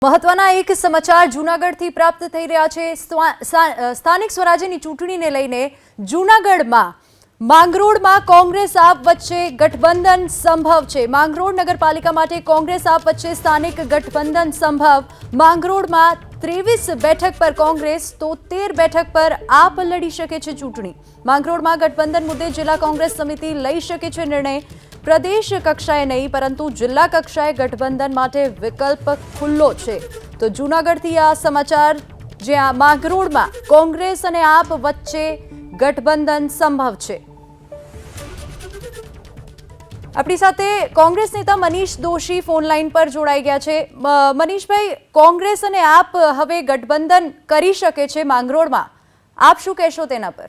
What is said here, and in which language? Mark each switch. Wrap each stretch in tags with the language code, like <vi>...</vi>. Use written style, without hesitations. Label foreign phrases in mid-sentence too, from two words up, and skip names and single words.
<gu>મહત્વના એક સમાચાર જૂનાગઢથી પ્રાપ્ત થઈ રહ્યા છે। સ્થાનિક સ્વરાજ્યની ચૂંટણીને લઈને જૂનાગઢમાં માંગરોળમાં કોંગ્રેસ આપ વચ્ચે ગઠબંધન સંભવ છે। માંગરોળ નગરપાલિકા માટે કોંગ્રેસ આપ વચ્ચે સ્થાનિક ગઠબંધન સંભવ। માંગરોળમાં 23 બેઠક પર કોંગ્રેસ તો 13 બેઠક પર આપ લડી શકે છે ચૂંટણી। માંગરોળમાં ગઠબંધન મુદ્દે જિલ્લા કોંગ્રેસ સમિતિ લઈ શકે છે નિર્ણય। પ્રદેશ કક્ષાએ નહીં પરંતુ જિલ્લા કક્ષાએ ગઠબંધન માટે વિકલ્પ ખુલ્લો છે। તો જૂનાગઢથી આ સમાચાર જ્યાં માંગરોળમાં કોંગ્રેસ અને આપ વચ્ચે ગઠબંધન સંભવ છે। આપણી સાથે કોંગ્રેસ નેતા મનીષ દોશી ફોન લાઈન પર જોડાઈ ગયા છે। મનીષભાઈ, કોંગ્રેસ અને આપ હવે ગઠબંધન કરી શકે છે માંગરોળમાં, આપ શું કહેશો તેના પર?</gu>